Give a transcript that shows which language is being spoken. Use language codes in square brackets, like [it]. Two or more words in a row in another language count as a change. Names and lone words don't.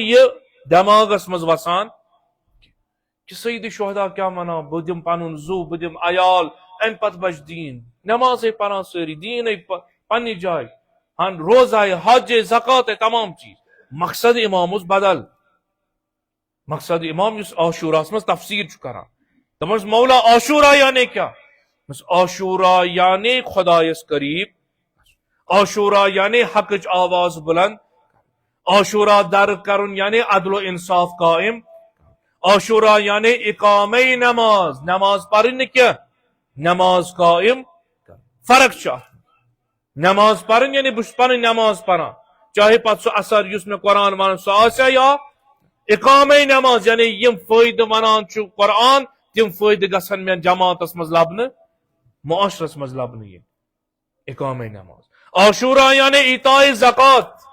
[ks] یہِ دٮ۪ماغس منٛز وسان کہِ سید شہدا کیٛاہ ونان بہٕ دِمہٕ پنُن زُو بہٕ دِمہٕ عیال امہِ پتہٕ بچہِ دیٖن نٮ۪مازے پران سٲری دیٖنے پننہِ جایہِ روزایہِ حجے زکاتے تمام چیٖز مقصد امام اوس بدل مقصد امام یُس عاشوراہس منٛز تفسیٖر چھُ کران دپان مولا عاشورا یعنی کیٛاہ عاشورا یعنی خدایس قریٖب عاشورا یعنی حقٕچ آواز بلند عاشورا درک کرُن یعنی عدل و انصاف قائم عاشورا یعنی اقامے نماز نماز پرٕنۍ نہٕ کینٛہہ نماز قائم فرق چھِ اتھ نماز پرٕنۍ یعنی بہٕ چھُس پنٕنۍ نماز پران چاہے پتہٕ سُہ اثر یُس مےٚ قرآن ونان سُہ آسیا یا اقامے نماز یعنی یِم فٲیدٕ ونان چھُ قرآن تِم فٲیدٕ گژھن مےٚ جماعتس منٛز لبنہٕ معاشرس منٛز لبنہٕ یِنۍ اقامے نماز عاشورا یعنی ایتائے زکات